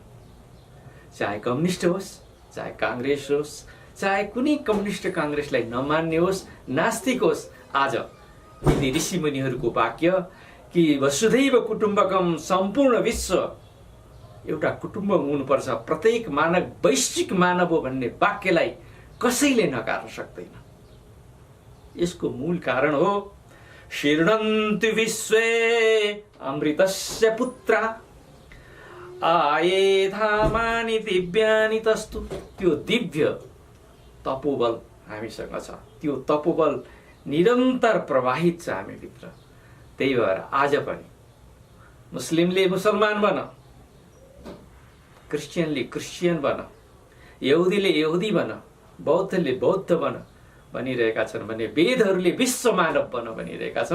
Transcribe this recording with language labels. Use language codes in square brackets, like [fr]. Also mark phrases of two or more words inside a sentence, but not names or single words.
[ne] चाहे कम्युनिस्ट होस्, चाहे काङ्ग्रेस होस्, चाहे कुनै कम्युनिस्ट काङ्ग्रेसलाई नमान्ने होस्, नास्तिक होस्, आज यदि ऋषिमुनिहरूको वाक्य कि [sa] वसुधैव कुटुम्बकम, [ne] सम्पूर्ण विश्व एउटा कुटुम्ब हुनुपर्छ, प्रत्येक मानव वैश्विक मानव हो भन्ने वाक्यलाई कसैले नकार्न सक्दैन। यसको मूल कारण हो [sa] शीर्णन्ति विश्वे अमृतस्य पुत्रा आये धामानि दिव्यानि तस्तु। [ne] त्यो दिव्य तपोबल हामीसँग छ, त्यो तपोबल निरन्तर प्रवाहित छ हामीभित्र। त्यही भएर आज पनि मुस्लिमले मुसलमान बन, क्रिस्चियनले क्रिस्चियन बन, यहुदीले यहुदी बन, बौद्धले बौद्ध बन भनिरहेका छन् भने वेदहरूले विश्व मानव बन भनिरहेका छन्।